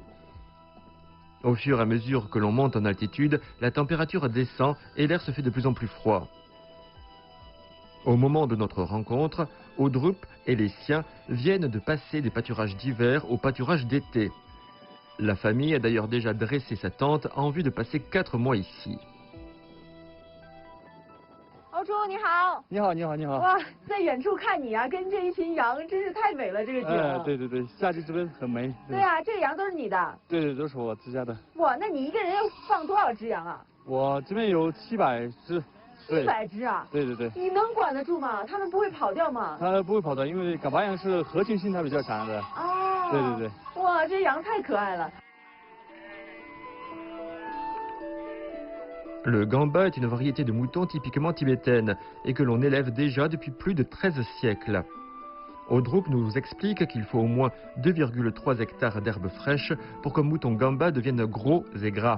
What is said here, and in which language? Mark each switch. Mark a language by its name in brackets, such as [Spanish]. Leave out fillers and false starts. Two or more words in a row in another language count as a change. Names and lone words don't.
[French] Au fur et à mesure que l'on monte en altitude, la température descend et l'air se fait de plus en plus froid. Au moment de notre rencontre, Audrup et les siens viennent de passer des pâturages d'hiver au pâturage d'été. La famille a d'ailleurs déjà dressé sa tente en vue de passer 4 mois ici. [Chinese] 欧猪你好，你好，你好，你好。哇，在远处看你啊，跟这一群羊真是太美了，这个景。对对对，夏季这边很美。对啊，这个羊都是你的。对对，都是我自家的。哇，那你一个人要放多少只羊啊？我这边有700只。 700只啊？对对对。你能管得住吗？他们不会跑掉吗？它不会跑掉，因为港巴羊是合群性它比较强的。哦。对对对。哇，这羊太可爱了。 [French] Le gamba est une variété de mouton typiquement tibétaine et que l'on élève déjà depuis plus de 13 siècles. Audrup nous explique qu'il faut au moins 2,3 hectares d'herbes fraîches pour qu'un mouton gamba devienne gros et gras.